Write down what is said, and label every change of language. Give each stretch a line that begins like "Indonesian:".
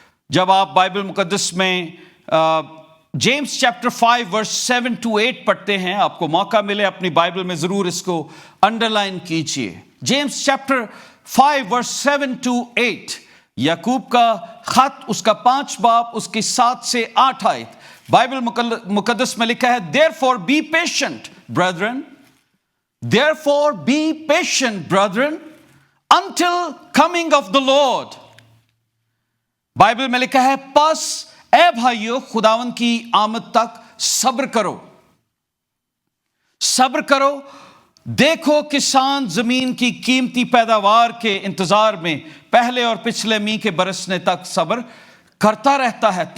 Urdu: جب آپ بائبل مقدس میں جیمز چیپٹر 5 ورس 7 to 8 پڑھتے ہیں, آپ کو موقع ملے اپنی بائبل میں ضرور اس کو انڈرلائن کیجئے. جیمز چیپٹر 5 ورس 7 to 8, یعقوب کا خط, اس کا 5 باب, اس کی 7 سے 8 آیت. بائبل مقدس میں لکھا ہے
English: therefore be patient brethren, therefore be patient brethren until coming of the Lord.
Urdu: Bible میں لکھا ہے پس اے بھائیو خداوند کی آمد تک صبر کرو, صبر کرو. دیکھو کسان زمین کی قیمتی پیداوار کے انتظار میں پہلے اور پچھلے میںہ کے برسنے تک صبر کرتا رہتا ہے.